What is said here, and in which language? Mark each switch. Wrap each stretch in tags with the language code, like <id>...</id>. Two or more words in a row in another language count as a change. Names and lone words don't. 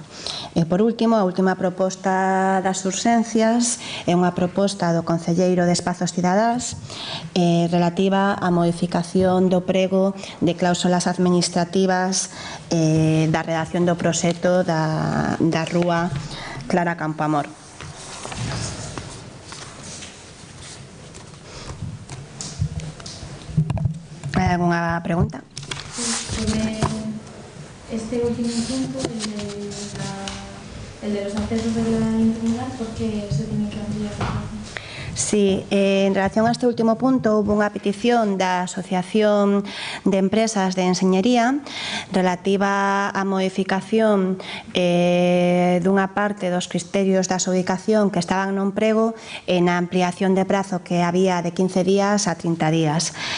<gl>E por último, a última proposta das urxencias é unha proposta do Concelleiro de Espazos Cidadás relativa á modificación do prego de cláusulas administrativas da redacción do proxecto da rúa Clara Campoamor. Hai algunha pregunta?</gl> <es>Sobre este último punto, el de los accesos de la intimidad, ¿por qué se tiene que ampliar?</es> <gl>Sí, en relación a este último punto, houve unha petición da Asociación de Empresas de Enseñería relativa á modificación dunha parte dos criterios da adxudicación que estaban no emprego e na ampliación de prazo que había de 15 días a 30 días.</gl>